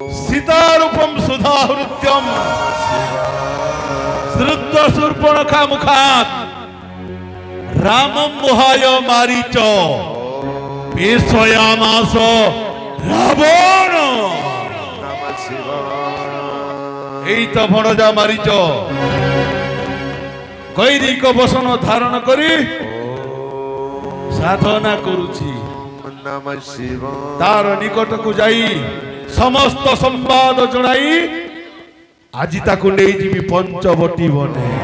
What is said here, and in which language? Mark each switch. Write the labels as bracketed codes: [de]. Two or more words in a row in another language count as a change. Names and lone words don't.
[sa] सीतारूपम सुधाहृत्यम श्रुत्वा शूर्पणखा मुखात् रामं मोहाय मारीच पेशयामास रावण। [or] ଏଇ ତ ଭଣଜା ମାରିଚ ଗୈରିକ ବସନ ଧାରଣ କରି ସାଧନା କରୁଛି। ତାର ନିକଟକୁ ଯାଇ ସମସ୍ତ ସମ୍ବାଦ ଜଣାଇ ଆଜି ତାକୁ ନେଇ ଯିମି ପଞ୍ଚବଟୀ ବନେ।